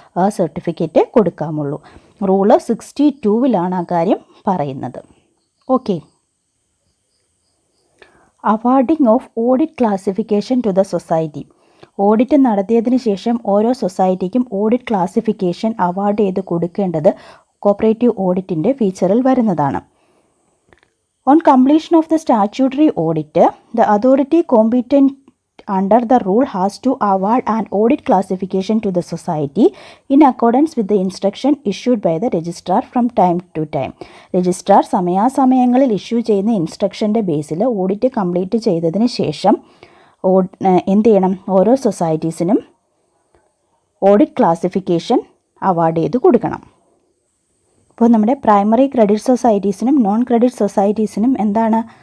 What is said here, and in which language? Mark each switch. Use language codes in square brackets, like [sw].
[ml] ആ certificate കൊടുക്കാമുള്ളൂ. Rule 62 ആ കാര്യം പറയുന്നത്. Okay. [en] Awarding of audit classification to the society. [ml] Audit നടത്തിയതിന് ശേഷം ഓരോ സൊസൈറ്റിക്കും ഓഡിറ്റ് ക്ലാസിഫിക്കേഷൻ അവാർഡ് ചെയ്ത് കൊടുക്കേണ്ടത് കോപ്പറേറ്റീവ് ഓഡിറ്റിൻ്റെ ഫീച്ചറിൽ വരുന്നതാണ്. [en] On completion of the statutory audit, the authority competent under the rule has to award an audit classification to the society in accordance with the instruction issued by the registrar from time to time. [ml] Registrar സമയാസമയങ്ങളിൽ issue ചെയ്യുന്ന ഇൻസ്ട്രക്ഷൻ്റെ ബേസിൽ audit complete ചെയ്തതിന് ശേഷം എന്ത് ചെയ്യണം? ഓരോ സൊസൈറ്റീസിനും audit classification award ചെയ്ത് കൊടുക്കണം. അപ്പോൾ നമ്മുടെ പ്രൈമറി ക്രെഡിറ്റ് സൊസൈറ്റീസിനും നോൺ ക്രെഡിറ്റ് സൊസൈറ്റീസിനും എന്താണ്?